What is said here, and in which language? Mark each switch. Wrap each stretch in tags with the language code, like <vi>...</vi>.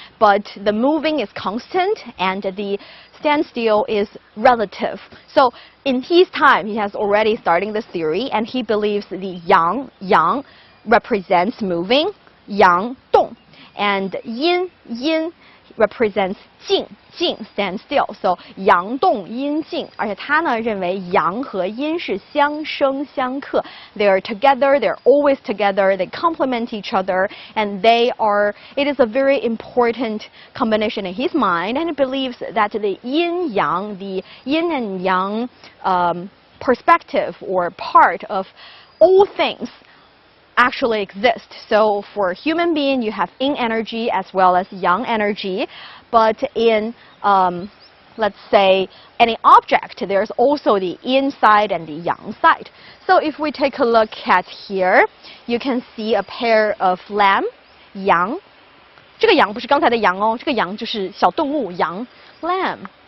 <en>But the moving is constant and the standstill is relative. So in his time, he has already started this theory and he believes the yang represents moving, yang, 动. And yin represents 静 stand still.</en> <zh>So 阳动阴静，而且他呢认为阳和阴是相生相克。</zh> <en>They are together. They're always together. They complement each other, and it is a very important combination in his mind. And he believes that the yin and yang perspective or part of all things actually exist. So for human being, you have yin energy as well as yang energy. But in, let's say, any object, there's also the yin side and the yang side. So if we take a look at here, you can see a pair of lamb, yang.</en> <zh>这个羊不是刚才的羊哦，这个羊就是小动物羊 lamb.</zh>